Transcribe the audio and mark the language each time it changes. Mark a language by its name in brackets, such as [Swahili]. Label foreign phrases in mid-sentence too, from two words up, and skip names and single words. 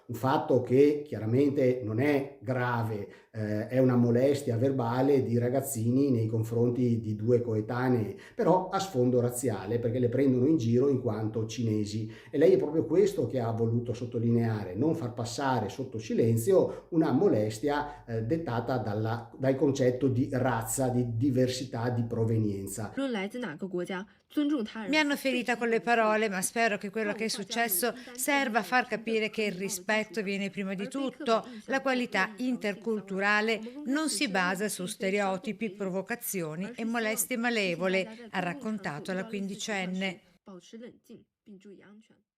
[Italian] Un fatto che chiaramente non è grave, è una molestia verbale di ragazzini nei confronti di 2 coetanei, però a sfondo razziale perché le prendono in giro in quanto cinesi. E lei è proprio questo che ha voluto sottolineare, non far passare sotto silenzio una molestia dettata dal concetto di razza, di diversità, di provenienza. [Chinese] 无论来自哪个国家，尊重他人。 [Italian] Mi hanno ferita con le parole, ma spero che quello che è successo serva a far capire che il rispetto viene prima di tutto. La qualità interculturale non si basa su stereotipi, provocazioni e molestie malevole, ha raccontato la quindicenne. [Chinese] 保持冷静并注意安全。